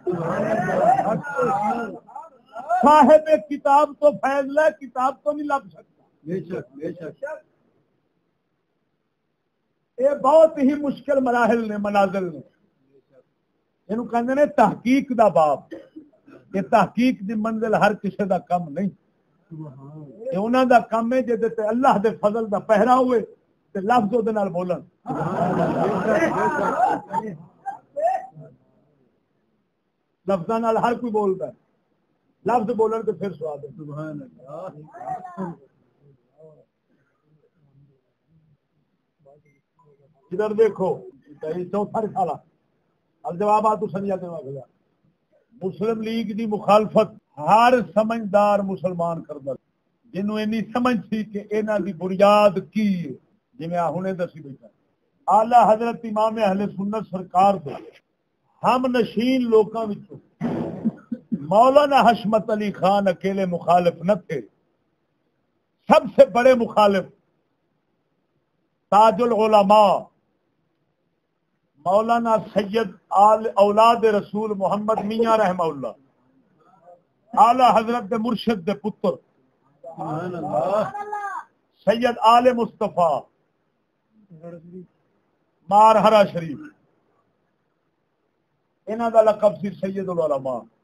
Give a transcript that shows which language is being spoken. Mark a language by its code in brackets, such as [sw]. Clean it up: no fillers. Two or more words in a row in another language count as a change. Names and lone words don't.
[pa] صاحب کتاب تو فیض لے کتاب تو نہیں لب سکتا. یہ بہت ہی مشکل مراحل نے منازل نے. یہ کہتے ہیں تحقیق دا باب. یہ تحقیق دی منزل ہر کسی دا کم نہیں. یہ انہوں دا کم ہے جہد اللہ دے فضل دا پہرا ہوئے تے لفظ دے نال بولن. لفظاں نال ہر کوئی بولتا ہے. لفظ بولن تو پھر سواد ہے. ادھر دیکھو چوتھا رسالہ الجوابات سنیا دے مسلم لیگ دی مخالفت ہر سمجھدار مسلمان کردا جنوں اینی سمجھ سی کہ انہاں دی بنیاد کی ہے جویں ہنے دسی بیٹھا اعلی حضرت امام اہل سنت سرکار دے ہم نشین لوکاں وچوں مولانا حشمت علی خان [ur] اکیلے مخالف نہ تھے، سب سے بڑے مخالف [pa] تاج العلماء مولانا سید اولاد رسول محمد میاں رحمہ اللہ اعلی حضرت دے مرشد دے پتر سید آل مصطفیٰ مارہرا شریف، انہاں دا لقب سی سید العلماء۔